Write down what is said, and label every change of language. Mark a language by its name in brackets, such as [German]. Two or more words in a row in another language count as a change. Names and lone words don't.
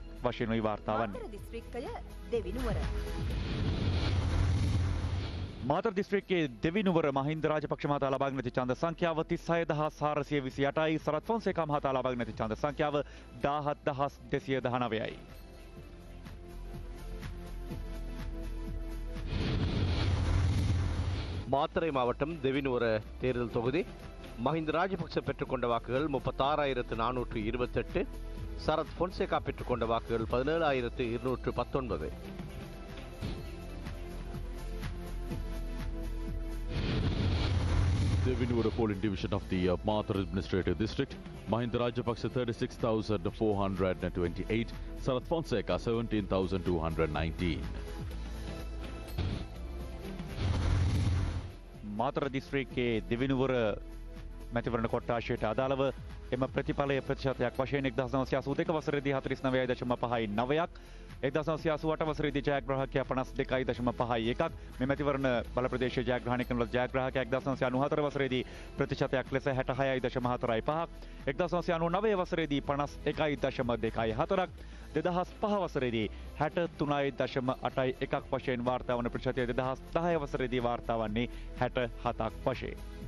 [Sinhala] වශයෙන් වාර්තා වන්නේ. මාතර දිස්ත්‍රික්කය දෙවිනුවර. මාතර දිස්ත්‍රික්කයේ දෙවිනුවර මහින්ද රාජපක්ෂ මහතා ලබාගෙන ඇති ඡන්ද සංඛ්‍යාව 36428යි. සරත් ෆොන්සේකා මහතා ලබාගෙන ඇති ඡන්ද සංඛ්‍යාව 17219යි. [Tamil] மாத்தறை மாவட்டம் தெவினுவர தேர்தல் தொகுதி மஹிந்த ராஜபக்ச பெற்றுக்கொண்ட வாக்குகள் 36,428, சரத் பொன்சேகா பெற்றுக்கொண்ட வாக்குகள் 17,219. [English] Devinura polling division of the Mathur administrative district, Mahinda Rajapaksa 36,428, Sarath Fonseca 17,219. [Sinhala] මාතර දිස්ත්‍රික්කයේ දෙවිනුවර මැතිවරණ කොට්ටාශයට අදාළව එම ප්‍රතිඵලය ප්‍රතිශතයක් වශයෙන් 1982 වසරේදී 49.59ක්, 1988 වසරේදී ජයග්‍රාහකයා 52.51ක්, මේ මැතිවරණ බල ප්‍රදේශයේ ජයග්‍රහණය කරන ලද ජයග්‍රාහකයා 1994 වසරේදී ප්‍රතිශතයක් ලෙස 66.45ක්, 1999 වසරේදී 51.24ක්, 2005 වසරේදී 63.81ක් වශයෙන් වාර්තා වන ප්‍රතිශතය 2010 වසරේදී වාර්තා වන්නේ 67ක් වශයෙන්.